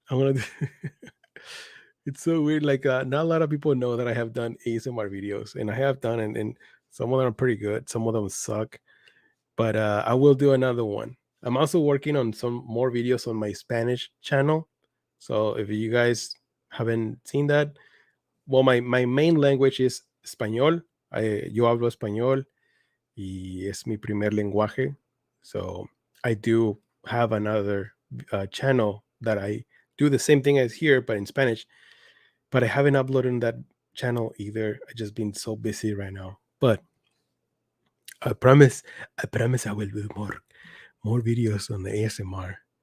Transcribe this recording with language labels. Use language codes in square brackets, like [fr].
[en] I'm gonna it's so weird. Like not a lot of people know that I have done ASMR videos, and I have done, and some of them are pretty good, some of them suck. But I will do another one. I'm also working on some more videos on my Spanish channel. So if you guys haven't seen that, well, my main language is español. [es] Yo hablo español y es mi primer lenguaje. [en] So I do have another channel that I do the same thing as here, but in Spanish. But I haven't uploaded on that channel either. I just been so busy right now. But I promise, I will do more videos on the ASMR.